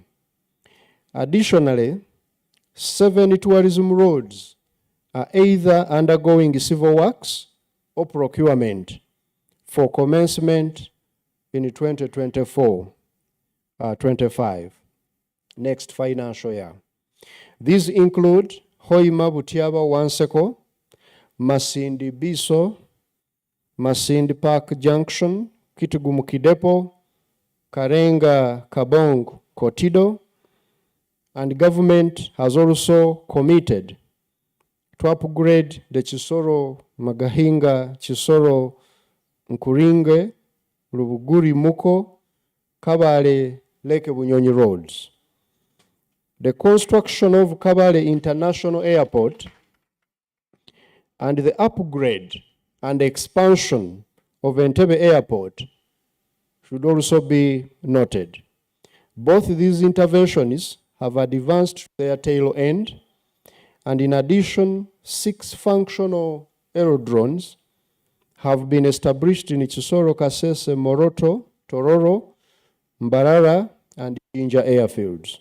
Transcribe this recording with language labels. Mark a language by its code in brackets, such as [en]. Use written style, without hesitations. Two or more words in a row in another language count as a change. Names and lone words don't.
[en] Additionally, 7 tourism roads are either undergoing civil works or procurement for commencement in 2024-25, next financial year. These include Hoima Butiaba Wanseko, Masindi Biso, Masindi Park Junction, Kitigumu Kidepo, Karenga Kabong Kotido, and government has also committed to upgrade the Chisoro Magahinga, Chisoro Nkuringe, Rubuguri Muko, Kabale Lake Bunyonyi roads. The construction of Kabale International Airport and the upgrade and expansion of Entebbe Airport should also be noted. Both these interventions have advanced to their tail end, and in addition, 6 functional aerodromes have been established in Chisoro, Kasese, Moroto, Tororo, Mbarara, and Jinja airfields.